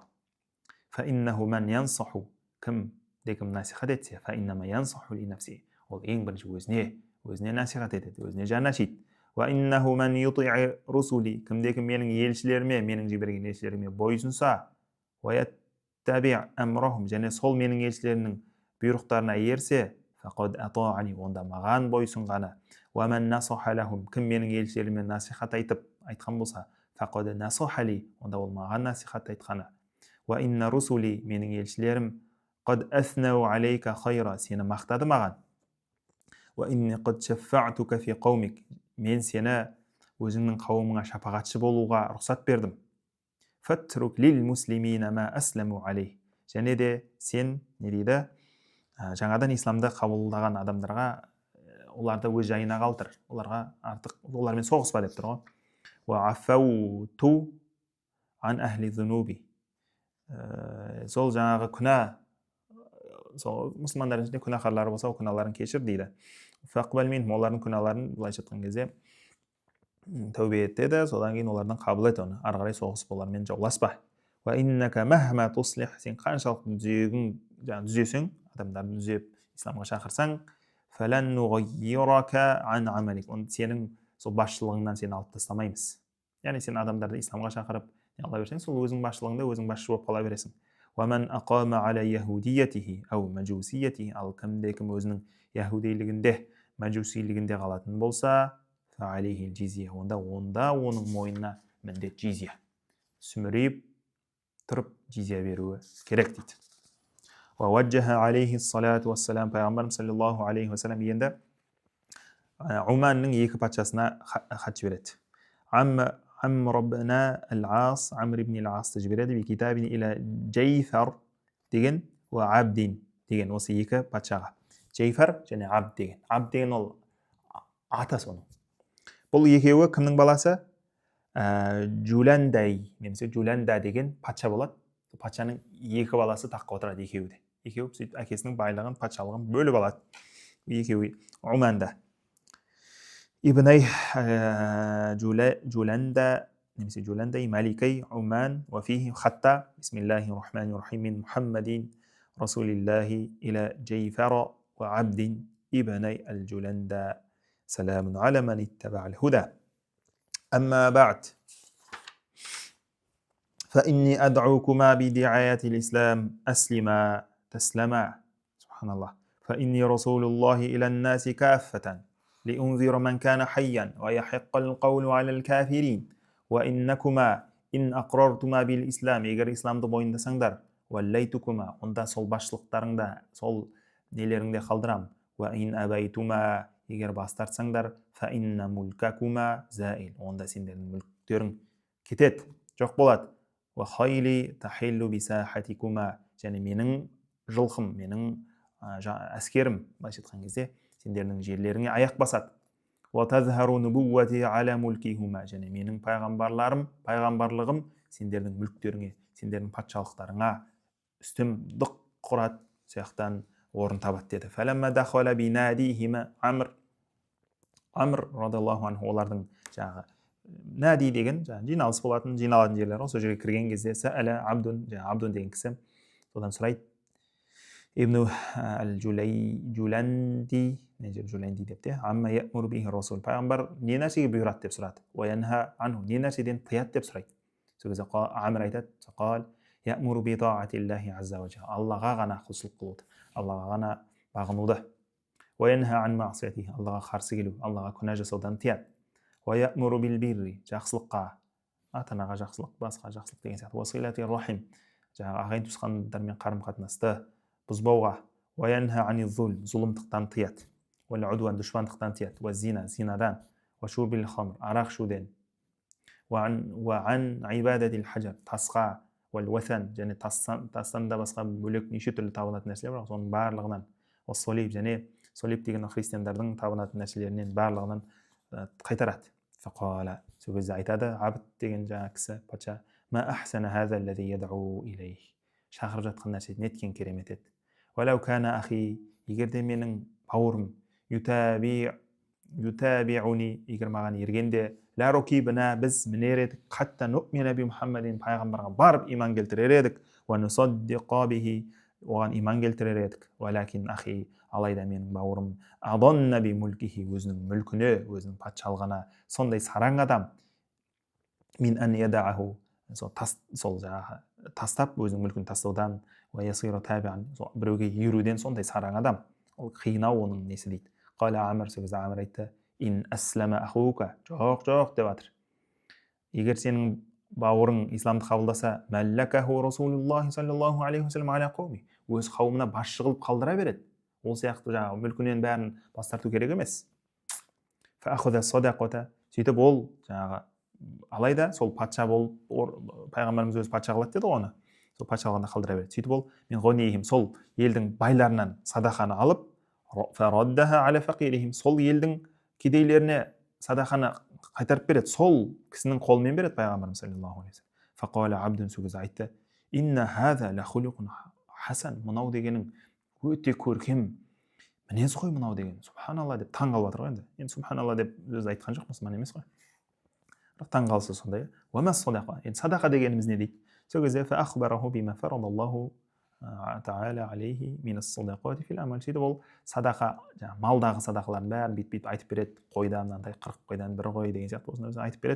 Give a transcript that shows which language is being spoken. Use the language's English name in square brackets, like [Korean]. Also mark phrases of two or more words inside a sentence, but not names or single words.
[Arabic] فإنه من ينصح, [Kazakh] кім насихат етсе, [Arabic] فإنما ينصح لنفسه, [Kazakh] ол ең бірінші өзіне насихат етеді, өзіне жан ашиды. [Arabic] وإنه من يطيع رسلي, [Kazakh] кім менің елшілеріме, менің жіберген елшілеріме бойсынса, [Arabic] وَيَتَّبِعْ أَمْرَهُمْ [Kazakh] және сол менің елшілерімнің бұйрықтарына ерсе, [Arabic] فقد أطاعني [Kazakh] онда маған бойсұнғаны, [Arabic] ومن نصح لهم [Kazakh] кім менің елшілеріме насихат айтқан болса, [Arabic] فقد نصح لي [Kazakh] онда ол маған насихат айтқаны, [Arabic] وإن رسلي [Kazakh] менің елшілерім [Arabic] قد أثنوا عليك خيرا [Kazakh] сені мақтады маған, [Arabic] وإني قد شفعتك في قومك [Kazakh] мен сені өзіңнің қауымыңа шапағатшы болуға рұқсат бердім. [Arabic] فاترك للمسلمين ما أسلموا عليه [Kazakh] және де сен не дейді жаңадан исламды қабылдаған адамдарға оларды өз жайына қалдыр, оларға артық олармен соғыспа деп тұр ғой. [Arabic] واعف عن أهل الذنوب [Kazakh] сол жаңағы күнә сол мұсылмандардың ішінде күнәһарлары болса, ол күнәларын кешір дейді. [Arabic] فاقبل منهم [Kazakh] олардың күнәларын былайша айтқан кезде тәубе ет деді, содан кейін олардан қабыл ет оны, ары қарай соғысып олармен жауласпа. [Arabic] وإنك مهما تصلح [Kazakh] сен қаншалық түзесең, адамдарды түзеп исламға шақырсаң, [Arabic] فلن نغيرك عن عملك [Kazakh] сенің сол басшылығыңнан сені алып тастамаймыз. Яғни сен адамдарды исламға шақырып ала берсең, сол өзің басшылығыңда өзің басшы болып қала бересің. [Arabic] وَمَنْ أَقَامَ عَلَى يَهُودِيَّتِهِ أَوْ مَجُوسِيَّتِهِ [Kazakh] ал кімде-кім өзінің яһудейлігінде, мәжусилігінде қалатын болса, [Arabic] فَعَلَيْهِ الْجِزْيَةُ [Kazakh] онда оның мойнына міндет жизия. Сүмірейіп тұрып жизия беруі керек дейді. [Arabic] وَوَجَّهَ عَلَيْهِ الصَّلَاةُ وَالسَّلَامُ [Kazakh] пайғамбарымыз [Arabic] صلى الله عليه وسلم [Kazakh] енді Уманның екі патшасына хат жібереді. Амр ибн ал-Ас, Амр ибн ал-Асты жібереді, [Arabic] بكتاب إلى جيفر [Kazakh] деген уа Абдин деген осы екі патшаға. Джейфар және Абд деген. Абд деген ол ата соның. Бұл екеуі кімнің баласы? Джуландай немесе Джуланда деген патша болады. Патшаның екі баласы таққа отырады екеуі де. Екеуі сөйтіп әкесінің байлығын, патшалығын бөліп алады. Екеуі Уманда. [Arabic] ابني جولندا نمسي جولندا ملكي عمان وفيه خطة بسم الله الرحمن الرحيم من محمد رسول الله إلى جيفر وعبد ابني الجولندا سلام على من اتبع الهدى أما بعد فإني أدعوكما بدعاية الإسلام أسلما تسلما سبحان الله فإني رسول الله إلى الناس كافة لأنذر من كان حيا ويحق القول على الكافرين وإنكما إن أقررتما بالإسلام [Kazakh] егер исламды мойындасаңдар уәлләйтукума онда сол басшылықтарыңда сол нелеріңде қалдырам [Arabic] وإن أبيتما [Kazakh] егер бас тартсаңдар [Arabic] فإن ملككما زائل [Kazakh] онда сендердің мүліктерің кетеді жоқ болады [Arabic] وخيلي تحل بساحتكما [Kazakh] және менің жылқым менің әскерім былайша айтқан кезде сендердің жерлеріңе аяқ басады. [Arabic] وَتَظْهَرُ نُبُوَّتِي عَلَى مُلْكِهُمَا [Kazakh] және менің пайғамбарлығым сендердің мүліктеріңе, сендердің патшалықтарыңа үстемдік құрат сияқтан орын табады деді. [Arabic] فَلَمَّا دَخَلَ بِنَادِيهِمَا [Kazakh] Амр радиаллаху анху олардың жаңағы нади деген жиналыс болатын, жиналатын жерлер ғой. Сол жерге кірген кезде сәәлә Абдун деген кісі содан сұрайды. Ибн ал-Джуланди деп те, [Arabic] عما يأمر به رسول [Kazakh] пайғамбар не нәрсеге бұйырады деп сұрады. [Arabic] وينهى عنه [Kazakh] не нәрседен тыяды деп сұрайды. Сол кезде Амр айтады, [Arabic] قال يأمر بطاعة الله عز وجل [Kazakh] аллаға ғана құлшылық қылуды, аллаға ғана бағынуды. [Arabic] وينهى عن معصيته [Kazakh] аллаға қарсы келу, аллаға күнә жасаудан тыяды. [Arabic] ويأمر بالبر [Kazakh] жақсылыққа, ата-анаға жақсылық, басқа жақсылық деген сияқты. [Arabic] وصلة رحم [Kazakh] жаңағы ағайын туысқандармен қарым-қатынасты бұзбауға. [Arabic] وينهى عن [Kazakh] зұлымдықтан тыяды. Уәл-удуан дұшпандықтан тыяды. Уәз-зина зинадан. [Arabic] وشرب الخمر [Kazakh] арақ ішуден. [Arabic] وعن عبادة الحجر [Kazakh] тасқа. Уәл-уәтан және тастан да басқа бөлек неше түрлі табынатын нәрселер бар, соның барлығынан. Уәс-солиб және солиб деген христиандардың табынатын нәрселерінен барлығынан қайтарады. Фақала сол кезде айтады Абд деген жаңа кісі патша [Arabic] ما أحسن هذا الذي يدعو إليه [Kazakh] шақырып жатқан нәрсе неткен керемет еді. [Arabic] ولو كان أخي [Kazakh] егер де менің бауырым ютабиуни егер маған ергенде [Arabic] لركبنا [Kazakh] біз мінер едік [Arabic] حتى نؤمن بمحمد [Kazakh] пайғамбарға барып иман келтірер едік [Arabic] ونصدق به [Kazakh] оған иман келтірер едік. [Arabic] ولكن أخي [Kazakh] алайда менің бауырым [Arabic] أضن بملكه [Kazakh] өзінің мүлкіне, өзінің патшалығына сондай сараң адам [Arabic] من أن يدعه [Kazakh] сол жаңағы тастап өзінің мүлкін тастаудан біреуге еруден сондай сараң адам, ол қиынау оның несі дейді. Қала Амр, сол кезде Амр айтты, [Arabic] إن أسلم أخوك, [Kazakh] жоқ жоқ деп жатыр, егер сенің бауырың исламды қабылдаса, [Arabic] ملكه رسول الله صلى الله عليه وسلم على قومه, [Kazakh] өз қауымына басшы қылып қалдыра береді, ол сияқты жаңағы мүлкінен бәрін бас тарту керек емес. Сөйтіп ол жаңағы, алайда сол патша болып, пайғамбарымыз өзі патша қылады деді оны, сол патша қылғанда қалдыра береді. Сөйтіп ол мен ғонейхим, сол елдің байларынан садақаны алып, сол елдің кедейлеріне садақаны қайтарып береді, сол кісінің қолымен береді пайғамбарымыз [Arabic] صلى الله عليه وسلم. [Kazakh] Фақала абдун, сол кезде айтты, [Arabic] إن هذا لخلق حسن, [Kazakh] мынау дегенің өте көркем мінез қой мынау деген, субханалла деп таң қалып жатыр ғой. Енді субханалла деп өзі айтқан жоқ, мұсылман емес қой, бірақ таң қалса сондай. Енді садақа дегеніміз не дейді? Сол кезде сөйтіп ол садақа, малдағы садақалардың бәрін бүйтіп айтып береді, қойдан мынандай 40 қойдан бір қой деген сияқты осыны айтып береді.